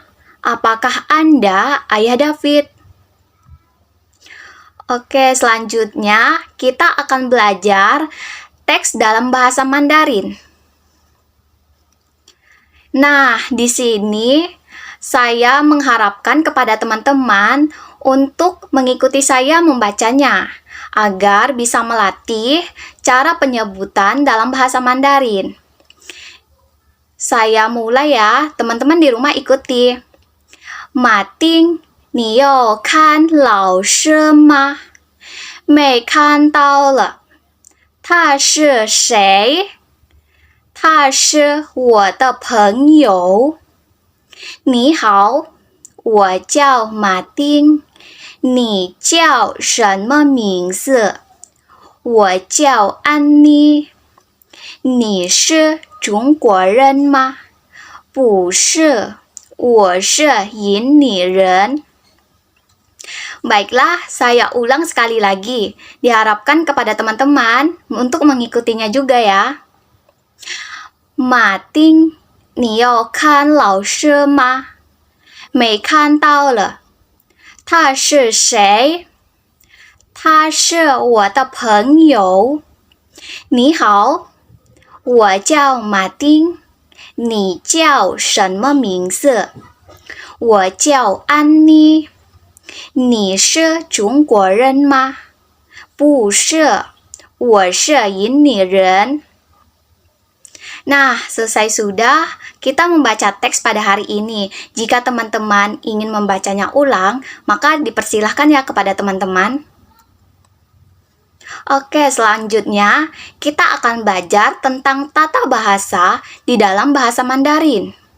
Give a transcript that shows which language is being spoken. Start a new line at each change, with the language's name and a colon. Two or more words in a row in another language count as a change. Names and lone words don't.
Indonesian: Apakah Anda ayah David? Oke, selanjutnya kita akan belajar teks dalam bahasa Mandarin. Nah, di sini saya mengharapkan kepada teman-teman untuk mengikuti saya membacanya agar bisa melatih cara penyebutan dalam bahasa Mandarin. Saya mulai ya, teman-teman di rumah ikuti. Mating,
Chinese: 你有看老师吗? 没看到了。他是谁? 他是我的朋友。你好，我叫马丁。你叫什么名字？我叫安妮。你是中国人吗？不是，我是印尼人。
Indonesian: Baiklah, saya ulang sekali lagi. Diharapkan kepada teman-teman untuk mengikutinya juga ya.
Chinese: 马丁，你有看老师吗？没看到了。他是谁？他是我的朋友。你好，我叫马丁。你叫什么名字？我叫安妮。你是中国人吗？不是，我是印尼人。
Indonesian: Nah, selesai sudah kita membaca teks pada hari ini. Jika teman-teman ingin membacanya ulang, maka dipersilahkan ya kepada teman-teman. Oke, selanjutnya kita akan belajar tentang tata bahasa di dalam bahasa Mandarin.